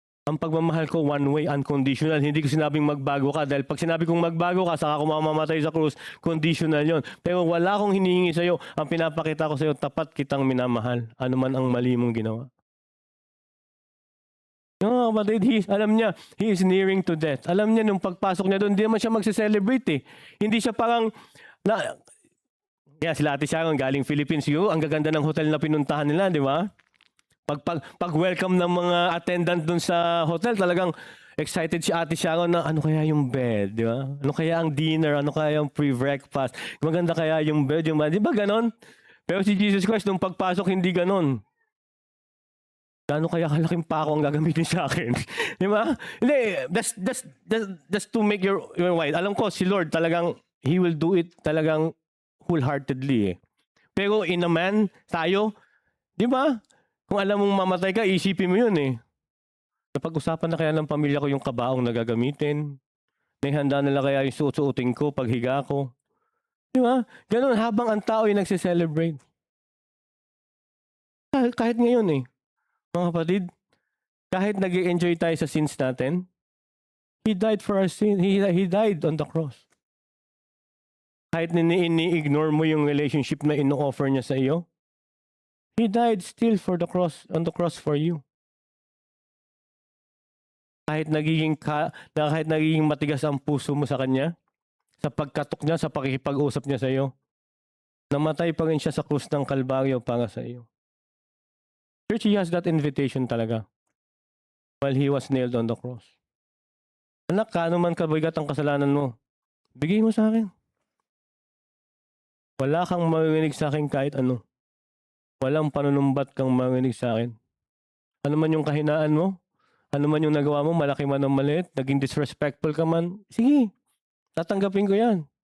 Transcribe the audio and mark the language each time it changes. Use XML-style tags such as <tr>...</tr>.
<tl>Ang pagmamahal ko one way, unconditional. Hindi ko sinabing magbago ka dahil pag sinabi kong magbago ka, saka ako mamamatay sa krus, conditional yon. Pero wala akong hinihingi sa iyo. Ang pinapakita ko sa iyo, tapat kitang minamahal. Ano man ang mali mong ginawa. No, kapatid, alam niya,</tl> <en>he is nearing to death.</en> <tl>Alam niya, nung pagpasok niya doon, hindi naman siya magse-celebrate eh. Hindi siya parang, kaya sila Ate Sharon, galing Philippines, ang gaganda ng hotel na pinuntahan nila, di ba? Pag welcome ng mga attendant dun sa hotel, talagang excited si Ate Sharon na ano kaya yung bed, di ba? Ano kaya ang dinner, ano kaya yung pre-breakfast, maganda kaya yung bed, di ba ganon? Pero si Jesus Christ, nung pagpasok, hindi ganon. Gano'n kaya kalaking pako ang gagamitin sa akin? Di ba? Hindi,</tl> <en>that's to make your mind.</en> <tl>Alam ko, si Lord talagang,</tl> <en>He will do it</en> <tl>talagang wholeheartedly eh. Pero</tl> <en>in a man,</en> <tl>tayo, di ba? Kung alam mong mamatay ka, isipin mo yun eh. Napag-usapan na kaya ng pamilya ko yung kabaong na gagamitin. Naihanda nila kaya yung suot-suotin ko, paghiga ko. Di ba? Ganun, habang ang tao yung nagse-celebrate. Kahit ngayon eh. Mga kapatid, kahit nag-enjoy tayo sa sins natin,</tl> <en>He died for our sin. He died on the cross.</en> <tl>Kahit ini-ignore mo yung relationship na ino-offer niya sa iyo,</tl> <en>He died still for the cross, on the cross for you.</en> <tl>Kahit nagiging matigas ang puso mo sa Kanya, sa pagkatok niya, sa pakikipag-usap niya sa iyo, namatay pa rin siya sa krus ng Kalbaryo para sa iyo.</tl> <en>Church, He has that invitation talaga while He was nailed on the cross.</en> <tl>Anak, kaano man kabigat ang kasalanan mo, bigay mo sa akin. Wala kang marinig sa akin kahit ano. Walang panunumbat kang marinig sa akin. Ano man yung kahinaan mo, ano man yung nagawa mo, malaki man o maliit, naging disrespectful ka man, sige, tatanggapin ko yan.</tl>